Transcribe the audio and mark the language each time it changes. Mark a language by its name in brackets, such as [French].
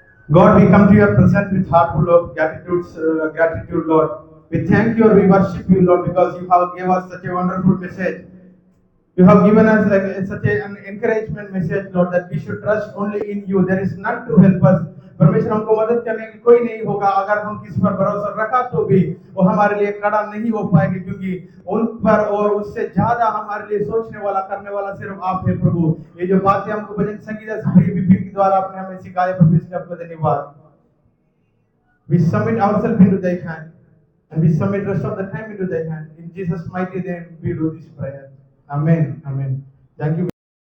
[English] God, we come to your presence with heart full of gratitude, Lord. We thank you or we worship you, Lord, because you have given us such a wonderful message. You have given us such an encouragement message, Lord, that we should trust only in you. There is none to help us. [Hindi] परमेश्वर हमको मदद करने की कोई नहीं होगा। अगर हम किसी पर भरोसा रखा तो भी वो हमारे लिए खड़ा नहीं हो पाएंगे, क्योंकि उन पर और उससे ज्यादा हमारे लिए सोचने वाला करने वाला सिर्फ आप है प्रभु। ये जो बातें हमको भजन संगीता से विपिन के द्वारा आपने हमें सिखाया प्रभु, इसलिए आपको धन्यवाद। [English] We submit ourselves into thy hand, and we submit rest of the time into thy hand. In Jesus' mighty name we do this prayer. Amen. Amen. Thank you.